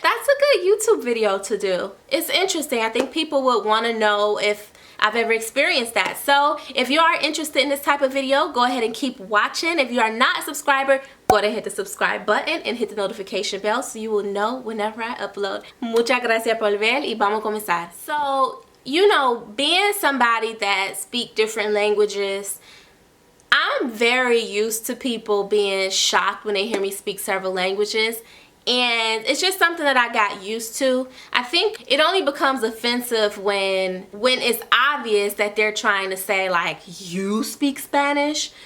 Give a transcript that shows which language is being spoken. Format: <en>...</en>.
<en>That's a good YouTube video to do. It's interesting. I think people would want to know if I've ever experienced that. So if you are interested in this type of video, go ahead and keep watching. If you are not a subscriber, go ahead and hit the subscribe button and hit the notification bell so you will know whenever I upload.</en> <es>Muchas gracias por ver y vamos a comenzar.</es> <en>So, you know, being somebody that speak different languages, I'm very used to people being shocked when they hear me speak several languages. And it's just something that I got used to. I think it only becomes offensive when it's obvious that they're trying to say like, you speak Spanish?</en>